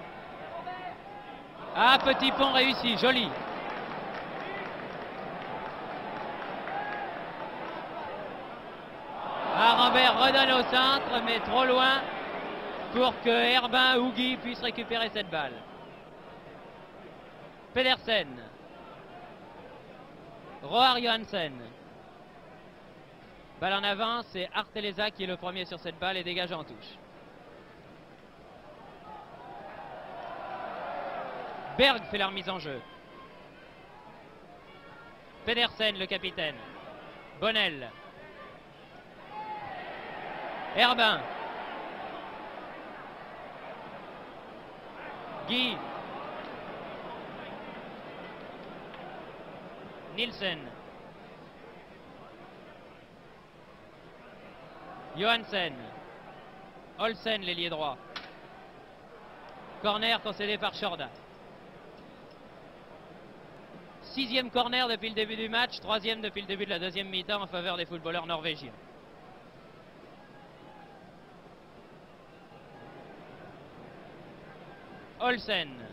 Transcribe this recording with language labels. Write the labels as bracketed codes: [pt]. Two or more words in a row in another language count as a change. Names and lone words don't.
[fr] Ah, petit pont réussi, joli. Ah, Rambert redonne au centre, mais trop loin pour que Herbin ou Guy puissent récupérer cette balle. Pedersen. Roar Johansen. Balle en avant, c'est Arteleza qui est le premier sur cette balle et dégage en touche. Berg fait la remise en jeu. Pedersen, le capitaine. Bonnel. Herbin. Guy. Nielsen. Johansen. Olsen, l'ailier droit. Corner concédé par Shorda. 6e corner depuis le début du match, 3e depuis le début de la deuxième mi-temps en faveur des footballeurs norvégiens. Olsen.